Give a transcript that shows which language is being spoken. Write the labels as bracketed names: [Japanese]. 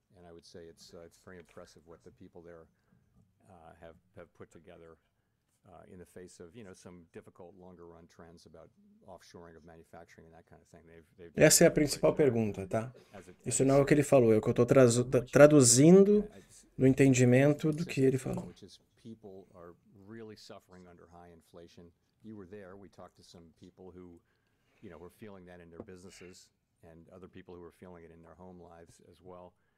[English] I would say it's very impressive what the people there have put together in the face of some difficult longer run trends about offshoring of manufacturing and that kind of thing. [Portuguese] Essa é a principal pergunta, tá? Isso não é o que ele falou, é o que eu estou traduzindo no entendimento do que ele falou. [English] Which is people are really suffering under high inflation. You were there. We talked to some people who, were feeling that in their businesses, and other people who were feeling it in their home lives as well.